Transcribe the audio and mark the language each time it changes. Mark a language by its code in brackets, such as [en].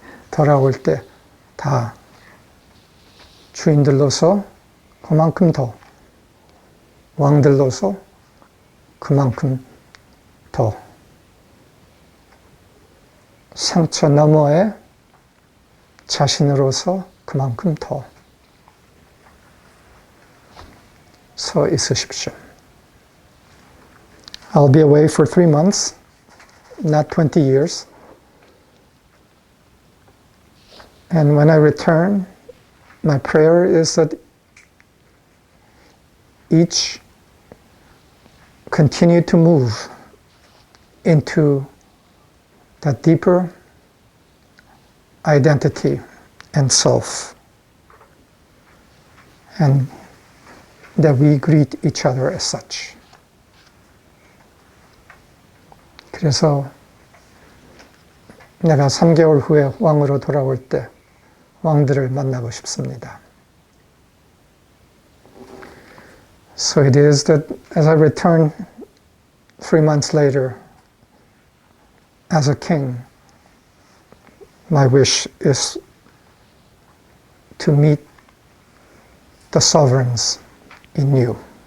[ko] 돌아올 때 다 주인들로서 그만큼 더 왕들로서 그만큼 더 상처 너머에 자신으로서 그만큼 더 서 있으십시오. [en] I'll be away for 3 months, not 20 years. And when I return, my prayer is that each continue to move into that deeper identity and self, and that we greet each other as such. [ko] 그래서 내가 3개월 후에 왕으로 돌아올 때 왕들을 만나고 싶습니다. [en] So it is that as I return 3 months later as a king, my wish is to meet the sovereigns in you.